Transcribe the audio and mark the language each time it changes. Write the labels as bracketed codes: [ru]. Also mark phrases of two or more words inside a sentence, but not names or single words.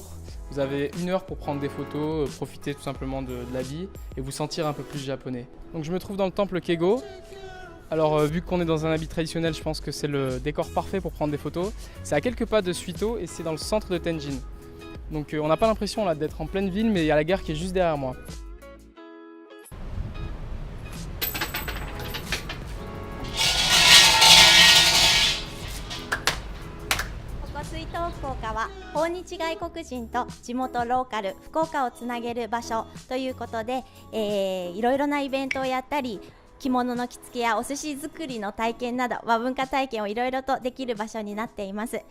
[fr] Vous avez 1 heure pour prendre des photos, profiter tout simplement de l'habit et vous sentir un peu plus japonais. Donc je me trouve dans le temple Keigo. Alors vu qu'on est dans un habit traditionnel, je pense que c'est le décor parfait pour prendre des photos. C'est à quelques pas de Suito et c'est dans le centre de Tenjin. Donc on n'a pas l'impression là d'être en pleine ville, mais il y a la gare qui est juste derrière moi. [ja] Suito Fukuoka は訪日外国人と地元ローカル福岡をつなげる場所ということで、いろいろなイベントをやったり着物の着付けやお寿司作りの体験など和文化体験をいろいろとできる場所になっています。